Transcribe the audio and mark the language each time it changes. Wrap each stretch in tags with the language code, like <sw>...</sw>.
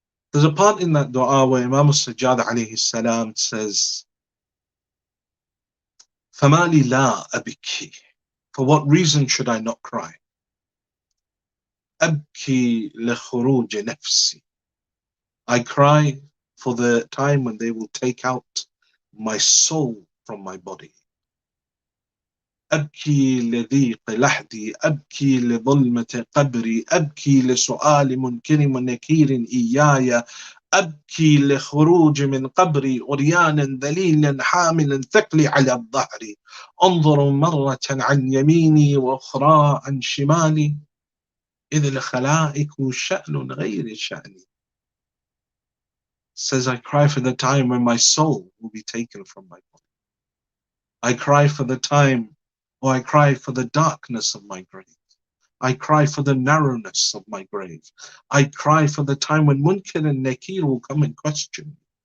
<en>There's a part in that dua where Imam al-Sajjad alayhi salam says,</en> <ar>فَمَالِ لَا أَبِكِي.</ar> <en>For what reason should I not cry?</en> <ar>أَبْكِي لِخُرُوجِ نَفْسِي.</ar> <en>I cry for the time when they will take out my soul from my body.</en> <ar>أبكي لضيق لحدي أبكي لظلمة قبري أبكي لسؤال منكر ونكير إياي أبكي لخروج من قبري عريانا ذليلا حاملا ثقلي على الظهر انظر مرة عن يميني وأخرى عن شمالي إذ الخلائق شأن غير شأني.</ar> <en>Says, I cry for the time when my soul will be taken from my body. I cry for the time, or I cry for the darkness of my grave. I cry for the narrowness of my grave. I cry for the time when Munkar and Nakir will come and question me.</en>